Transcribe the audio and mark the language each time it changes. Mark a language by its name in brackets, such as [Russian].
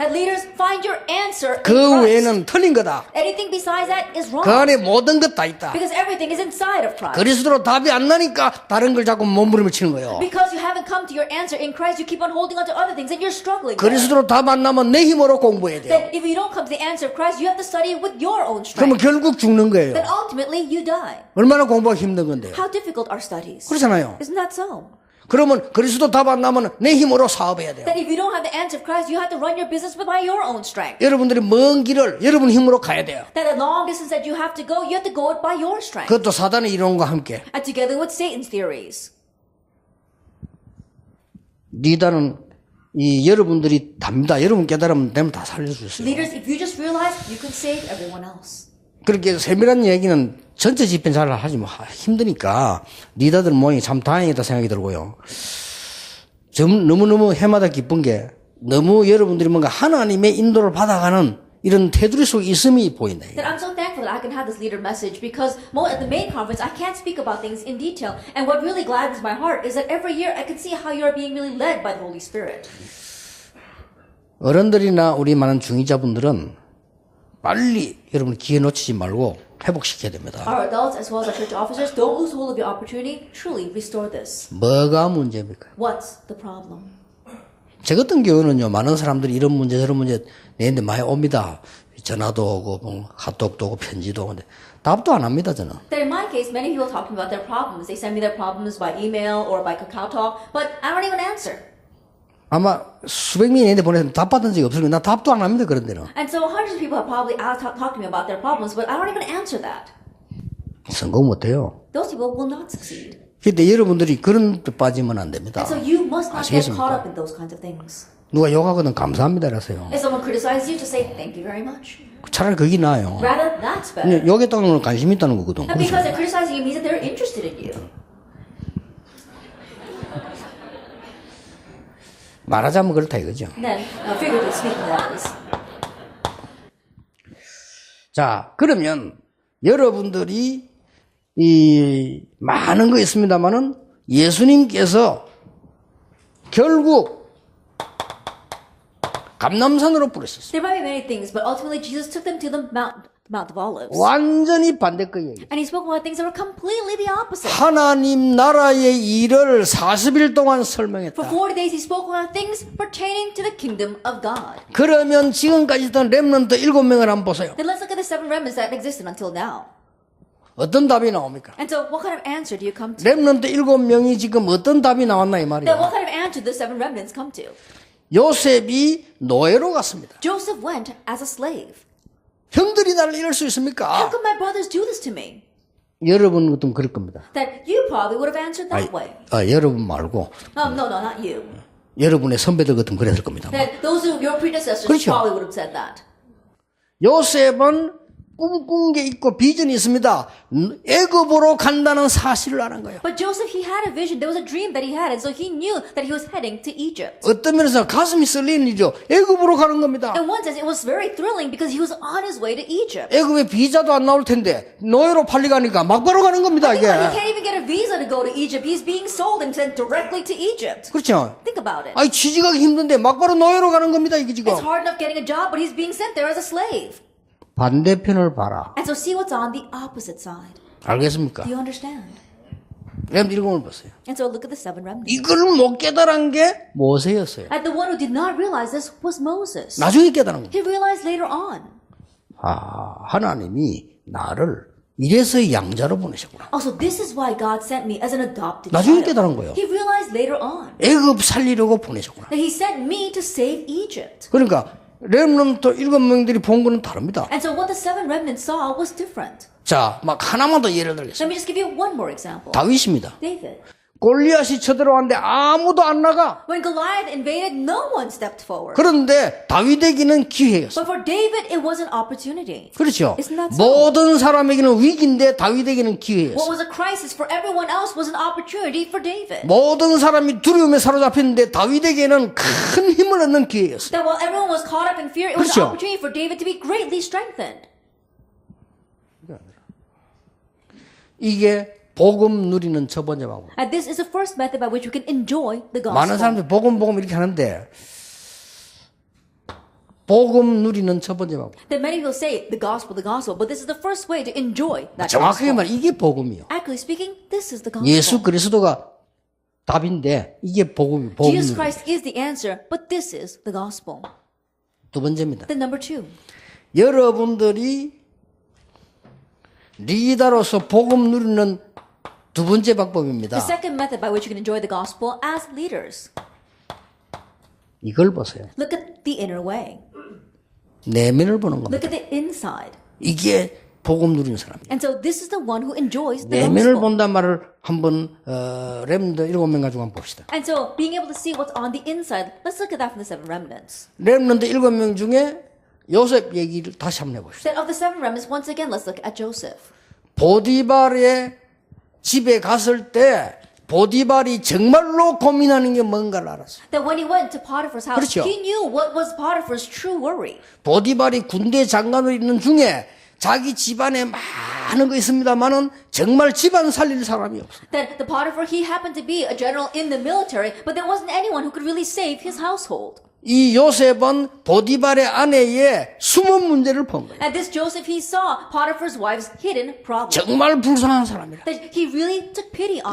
[English] And leaders, find your answer in [Korean] 그 [English] Christ. [Korean] 외에는 틀린 거다. [English] Anything besides that is [Korean] 그 [English] wrong. [Korean] 안에 모든 것 다 있다. [English] Because everything is inside of Christ. [Korean] 그리스도로 답이 안 나니까 다른 걸 자꾸 몸부림을 치는 거예요. [English] Because you haven't come to your answer in Christ, you keep on holding on to other things and you're struggling. there. [Korean] 그리스도로 답 안 나면 내 힘으로 공부해야 돼요. [English] Then if you don't come to the answer of Christ, you have to study it with your own [Korean] 그러면 [English] strength. [Korean] 결국 죽는 거예요. [English] Then ultimately you die. [Korean] 얼마나 공부가 힘든 건데요. [English] How difficult are studies? [Korean] 그렇잖아요. [English] Isn't that so? [Korean] 그러면 그리스도 답 안 나면 내 힘으로 사업해야 돼요. [English] That if you don't have the answer of Christ, you have to run your business by your own strength. [Korean] 여러분들이 먼 길을 여러분 힘으로 가야 돼요. [English] That the long distance that you have to go, you have to go it by your strength. [Korean] 그것도 사단의 이론과 함께. [English] And together with Satan's theories. [Korean] 리더는 이 여러분들이 답니다. 여러분 깨달으면 되면 다 살려줄 수 있어요. [English] Leaders, if you just realize, you can save everyone else. [Korean] 그렇게 세밀한 얘기는 전체 집행 잘 하지 뭐 힘드니까 리더들 모양이 참 다행이다 생각이 들고요. 좀 너무너무 해마다 기쁜 게 너무 여러분들이 뭔가 하나님의 인도를 받아가는 이런 테두리 속에 있음이 보인다. [English] That I'm so thankful that I can have this leader message because at the main conference I can't speak about things in detail. And what really gladdens my heart is that every year I can see how you're being really led by the Holy Spirit. [Korean] 어른들이나 우리 많은 중위자분들은 빨리 여러분 기회 놓치지 말고 회복시켜야 됩니다. [English] Our adults as well as our church officers, don't lose hold of your opportunity. Truly restore this. [Korean] 뭐가 문제입니까? [English] What's the problem? [Korean] 저 같은 경우는요, 많은 사람들이 이런 문제 저런 문제 내한테 많이 옵니다. 전화도 오고 뭐 카톡도 오고 편지도 오고. 근데 답도 안 합니다, 저는. [English] That in my case, many people talk to me about their problems. They send me their problems by email or by Kakao Talk, but I don't even answer. [Korean] 아마 수백 명이 내한테 보내서 답 받은 적이 없으니까 나 답도 안 합니다, 그런 데는. [English] And so hundreds of people have probably talked to me about their problems, but I don't even answer that. [Korean] 성공 못해요. [English] Those people will not succeed. [Korean] 근데 여러분들이 그런 데 빠지면 안 됩니다. [English] And so you must not get [Korean] 아시겠습니까? [English] caught up in those kinds of things. [Korean] 누가 욕하거든 감사합니다, 그러세요. [English] If someone criticizes you, just say thank you very much. [Korean] 차라리 그게 나아요. [English] Rather, that's better. [Korean] 욕했다는 건 관심 있다는 거거든. [English] And because they're criticizing you means that they're interested in you. [Korean] 말하자면 그렇다 이거죠. [English] Then, figuratively speaking, that is. [Korean] 자, 그러면 여러분들이 이 많은 거 있습니다만은 예수님께서 결국 감람산으로 부르셨어요. [English] There might be many things, but ultimately Jesus took them to the Mount of Olives. [Korean] 완전히 반대 거 얘기. [English] And he spoke about things that were completely the opposite. [Korean] 하나님 나라의 일을 40일 동안 [English] For [Korean] 설명했다. [English] 40 days he spoke about things pertaining to the kingdom of God. [Korean] 그러면 지금까지 있던 렘넌트 7명을 한번 보세요. [English] Then let's look at the 7 remnants that existed until now. [Korean] 어떤 답이 나옵니까? [English] And so what kind of answer do you come to? [Korean] 렘넌트 7명이 지금 어떤 답이 나왔나 이 [English] Then [Korean] 말이에요. [English] what kind of answer do the 7 remnants come to? [Korean] 요셉이 노예로 갔습니다. [English] Joseph went as a slave. [Korean] 형들이 나를 이럴 수 [English] How [Korean] 있습니까? [English] could my brothers do this to me? [Korean] 여러분 같으면 그럴 겁니다. [English] That you probably would have answered that way. [Korean] 여러분 말고 [English] No, not you. [Korean] 여러분의 선배들 같으면 그랬을 겁니다. [English] That those who your predecessors [Korean] 그렇죠. [English] probably would have said that. [Korean] 요셉은 꿈꾼 게 있고 비전이 있습니다. 애굽으로 간다는 사실을 아는 거예요. [English] But Joseph, he had a vision. There was a dream that he had, and so he knew that he was heading to Egypt. [Korean] 어떤 면에서 가슴이 설레는 일이죠. 애굽으로 가는 겁니다. [English] In one sense, it was very thrilling because he was on his way to Egypt. [Korean] 애굽에 비자도 안 나올 텐데 노예로 팔리가니까 막바로 가는 겁니다. [English] Think [Korean] 이게. [English] about it, he can't even get a visa to go to Egypt. He's being sold and sent directly to Egypt. [Korean] 그렇죠. [English] Think about it. [Korean] 아니 취직하기 힘든데 막바로 노예로 가는 겁니다. 이게 지금. [English] It's hard enough getting a job, but he's being sent there as a slave. [Korean] 반대편을 봐라. [English] And so see what's on the opposite side. [Korean] 알겠습니까? [English] Do you understand? [Korean] 렘 일공을 보세요. [English] And so look at the 7 remnants. [Korean] 이걸 못 깨달은 게 모세였어요. [English] And the one who did not realize this was Moses. [Korean] 나중에 깨달은 거예요. [English] He realized later on. [Korean] 하나님이 나를 이래서 양자로 보내셨구나. [English] Also, this is why God sent me as an adopted [Korean] 나중에 [English] child. [Korean] 깨달은 거예요. [English] He realized later on [Korean] 애굽 살리려고 보내셨구나. [English] that he sent me to save Egypt. [Korean] 그러니까 렘넌트 7명들이 본 거는 다릅니다. [English] And so what the 7 remnants saw was different. [Korean] 자, 막 하나만 더 예를 [English] Let [Korean] 들겠습니다. [English] me just give you one more example. [Korean] 다윗입니다. [English] David. [Korean] 골리앗이 쳐들어왔는데 아무도 안 나가. [English] When Goliath invaded, no one stepped forward. [Korean] 그런데 다윗에게는 기회였어요. [English] But for David, it was an opportunity. [Korean] 그렇죠. [English] Isn't that so? [Korean] 모든 사람에게는 위기인데 다윗에게는 [English] What [Korean] 기회였어요. [English] was a crisis for everyone else was an opportunity for David. [Korean] 모든 사람이 두려움에 사로잡혔는데 다윗에게는 큰 힘을 얻는 기회였어요. [English] That while everyone was caught up in fear, it was [Korean] 그렇죠. [English] an opportunity for David to be greatly strengthened. [Korean] 이게 복음 누리는 첫 번째 방법. [English] And this is the first method by which we can enjoy the [Korean] 많은 [English] gospel. [Korean] 사람들이 복음 이렇게 하는데 복음 누리는 첫 번째 방법. [English] That many people say the gospel, but this is the first way to enjoy that [Korean] 정확하게 [English] gospel. [Korean] 말하면 이게 복음이요. [English] Actually speaking, this is the gospel. [Korean] 예수 그리스도가 답인데 이게 복음. [English] Jesus Christ is the answer, but this is the gospel. [Korean] 두 번째입니다. [English] Then number 2. [Korean] 여러분들이 리더로서 복음 누리는 두 번째 방법입니다. [English] The second method by which you can enjoy the gospel as leaders. [Korean] 이걸 보세요. [English] Look at the inner way. [Korean] 내면을 보는 겁니다. [English] Look at the inside. [Korean] 이게 복음 누리는 사람이에요. [English] And so this is the one who enjoys the [Korean] 내면을 [English] gospel. [Korean] 본단 말을 한번 렘드 7명 가지고 한번 봅시다. [English] And so being able to see what's on the inside, let's look at that from the 7 remnants. [Korean] 렘넌트 7명 중에 요셉 얘기를 다시 한번 해봅시다. [English] Then of the 7 remnants, once again, let's look at Joseph. [Korean] 보디발의 집에 갔을 때 보디발이 정말로 고민하는 게 뭔가를 알았어요. [English] That when he went to Potiphar's house, [Korean] 그렇죠. [English] he knew what was Potiphar's true worry. [Korean] 보디발이 군대 장관으로 있는 중에 자기 집안에 많은 거 있습니다만은 정말 집안 살릴 사람이 없어요. [English] That the Potiphar, he happened to be a general in the military, but there wasn't anyone who could really save his household. [Korean] 이 요셉은 보디발의 아내의 숨은 문제를 본 거예요. [English] And this Joseph, he saw Potiphar's wife's hidden problem. [Korean] 정말 불쌍한 사람이라. [English] That he really took pity on